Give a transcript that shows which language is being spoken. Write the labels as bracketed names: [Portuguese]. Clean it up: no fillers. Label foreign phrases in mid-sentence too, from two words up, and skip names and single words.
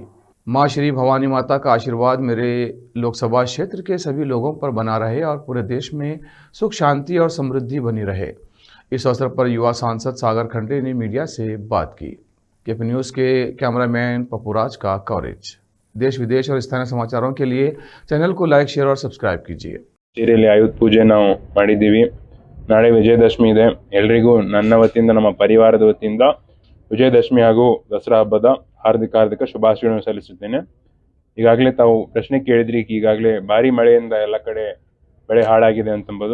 [Hindi] मां श्री भवानी माता का आशीर्वाद मेरे लोकसभा क्षेत्र के सभी लोगों पर बना रहे और पूरे देश में सुख शांति और समृद्धि बनी रहे। इस अवसर पर युवा सांसद सागर खंडे ने मीडिया से बात की। केपी न्यूज़ के कैमरामैन पप्पूराज का कवरेज। देश विदेश और स्थानीय समाचारों के लिए चैनल को लाइक, शेयर और सब्सक्राइब कीजिए। [Kannada] ಸೀರೆಯಲ್ಲಿ ಆಯುಧ ಪೂಜೆ ನಾವು ಮಾಡಿದ್ದೀವಿ. ನಾಳೆ ವಿಜಯದಶಮಿ ಇದೆ. ಎಲ್ರಿಗೂ ನನ್ನ ವತಿಯಿಂದ, ನಮ್ಮ ಪರಿವಾರದ ವತಿಯಿಂದ ವಿಜಯದಶಮಿ ಹಾಗೂ ದಸರಾ ಹಬ್ಬದ ಹಾರ್ದಿಕ ಶುಭಾಶಯಗಳನ್ನು ಸಲ್ಲಿಸುತ್ತೇನೆ. ಈಗಾಗಲೇ ತಾವು ಪ್ರಶ್ನೆ ಕೇಳಿದ್ರಿ, ಈಗಾಗಲೇ ಭಾರಿ ಮಳೆಯಿಂದ ಎಲ್ಲ ಕಡೆ ಬೆಳೆ ಹಾಳಾಗಿದೆ ಅಂತಂಬೋದು.